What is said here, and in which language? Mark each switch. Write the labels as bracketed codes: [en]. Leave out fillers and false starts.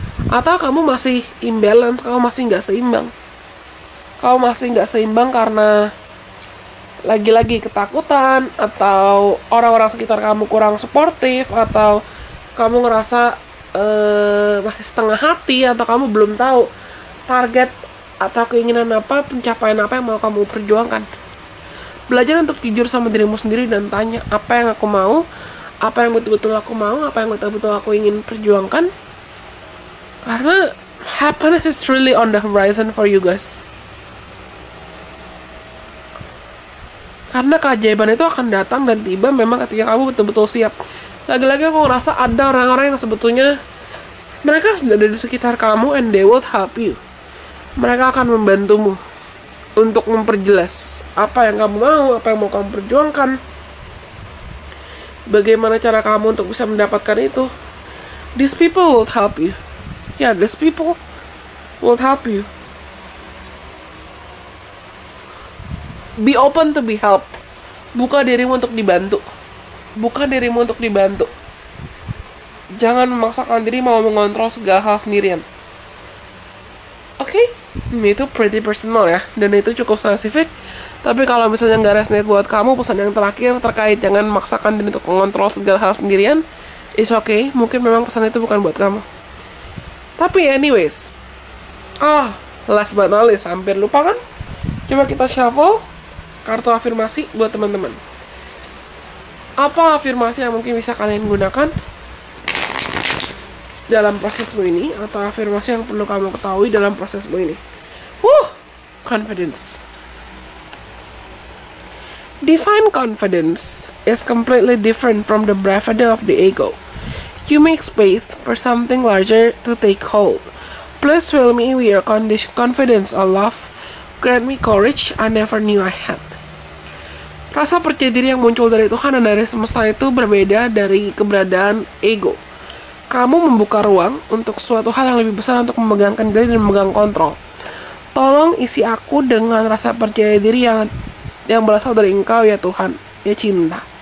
[id] Atau kamu masih imbalance, kamu masih nggak seimbang? Kamu masih nggak seimbang karena lagi-lagi ketakutan, atau orang-orang sekitar kamu kurang suportif, atau kamu ngerasa masih setengah hati, atau kamu belum tahu target atau keinginan apa, pencapaian apa yang mau kamu perjuangkan. Belajar untuk jujur sama dirimu sendiri dan tanya, apa yang aku mau, apa yang betul-betul aku mau, apa yang betul-betul aku ingin perjuangkan. Karena [en] happiness is really on the horizon for you guys. [id] Karena keajaiban itu akan datang dan tiba memang ketika kamu betul-betul siap. Lagi-lagi aku ngerasa ada orang-orang yang sebetulnya mereka sudah ada di sekitar kamu [en] and they will help you. [id] Mereka akan membantumu untuk memperjelas apa yang kamu mau, apa yang mau kamu perjuangkan, bagaimana cara kamu untuk bisa mendapatkan itu. [en] These people will help you. Yeah, these people will help you. Be open to be helped. [id] Buka dirimu untuk dibantu. Buka dirimu untuk dibantu. Jangan memaksakan diri mau mengontrol segala hal sendirian. Oke? Itu [en] pretty personal [id] ya. Dan itu cukup spesifik. Tapi kalau misalnya nggak resonate buat kamu, pesan yang terakhir terkait jangan memaksakan diri untuk mengontrol segala hal sendirian, [en] it's okay. [id] Mungkin memang pesan itu bukan buat kamu. Tapi anyways, [en] last but not least, [id] hampir lupa kan? Coba kita shuffle kartu afirmasi buat teman-teman. Apa afirmasi yang mungkin bisa kalian gunakan dalam prosesmu ini, atau afirmasi yang perlu kamu ketahui dalam prosesmu ini? [en] Confidence. Divine confidence is completely different from the bravado of the ego. You make space for something larger to take hold. Please fill me with your confidence or love. Grant me courage I never knew I had. [id] Rasa percaya diri yang muncul dari Tuhan dan dari semesta itu berbeda dari keberadaan ego. Kamu membuka ruang untuk suatu hal yang lebih besar untuk memegang kendali dan memegang kontrol. Tolong isi aku dengan rasa percaya diri yang berasal dari Engkau ya Tuhan, ya cinta.